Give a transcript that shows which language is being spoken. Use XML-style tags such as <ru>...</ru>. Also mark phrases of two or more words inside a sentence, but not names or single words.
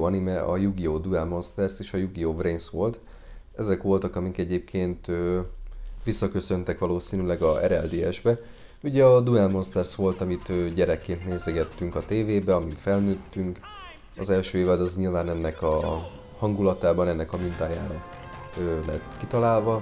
<hu>Anime a Yu-Gi-Oh! Duel Monsters és a Yu-Gi-Oh! Brains volt. Ezek voltak, amik egyébként visszaköszöntek valószínűleg a RLDS-be. Ugye a Duel Monsters volt, amit gyerekként nézegettünk a tévébe, amin felnőttünk. Az első évad az nyilván ennek a hangulatában, ennek a mintájára lett kitalálva.</hu>